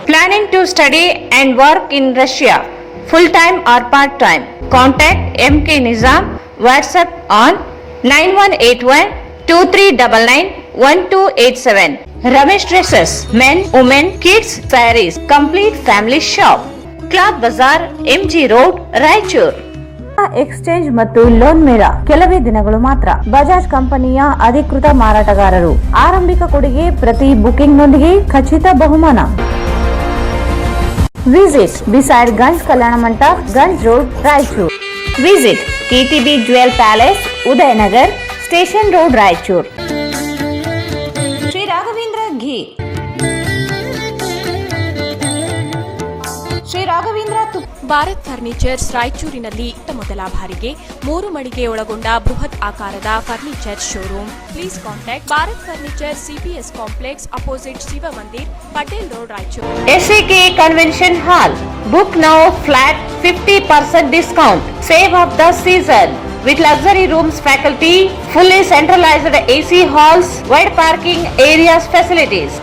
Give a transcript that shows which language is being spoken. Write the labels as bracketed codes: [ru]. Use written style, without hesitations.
[en] Planning to study and work in Russia, full time or part time? Contact MK Nizam. WhatsApp on 9181-2399-1287. Ramesh Dresses, men, women, kids, sarees, complete family shop. Cloth Bazaar, MG Road, Raichur. [kn] Exchange ಮತ್ತು loan ಮೇಳ ಕೆಲವೇ ದಿನಗಳು ಮಾತ್ರ. ಬಜಾಜ್ ಕಂಪನಿಯ ಅಧಿಕೃತ ಮಾರಾಟಗಾರರು. ಆರಂಭಿಕ ಕೊಡುಗೆ ಪ್ರತಿ ಬುಕಿಂಗ್ ನೊಂದಿಗೆ ಖಚಿತ ಬಹುಮಾನ. [en] Visit beside Ganj Kalyana Mantapa, Ganj road, Raichur. Visit KTB jewel palace, Udayanagar, station road, Raichur. Shri Raghavendra ghee, Shri Raghavendra [kn] ಭಾರತ್ ಫರ್ನಿಚರ್ಸ್ ರಾಯಚೂರಿನಲ್ಲಿ ಮೊದಲ ಬಾರಿಗೆ 3 ಮಳಿಗೆ ಒಳಗೊಂಡ ಬೃಹತ್ ಆಕಾರದ furniture showroom. [en] Please contact Bharat furniture, CPS complex, opposite Shiva Mandir, Patel road, Raichur. SAK convention hall. Book now, flat 50% discount. Save of the season with luxury rooms, faculty, fully centralized AC halls, wide parking areas, facilities.